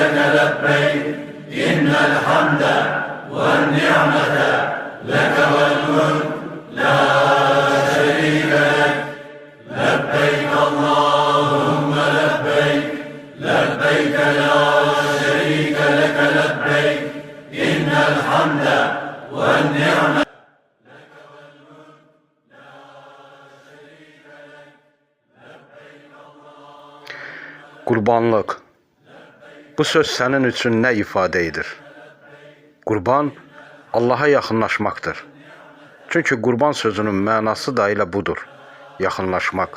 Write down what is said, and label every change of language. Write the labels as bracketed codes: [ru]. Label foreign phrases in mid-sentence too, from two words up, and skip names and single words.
[ar] لبيك إن الحمد والنعمة لك والملك لا شريك لك لبيك اللهم لبيك لبيك لا شريك لك لبيك إن الحمد والنعمة. [az] Qurbanlıq. Bu söz sənin üçün nə ifadə edir? Qurban, Allaha yaxınlaşmaqdır. Çünki qurban sözünün mənası da elə budur, yaxınlaşmaq.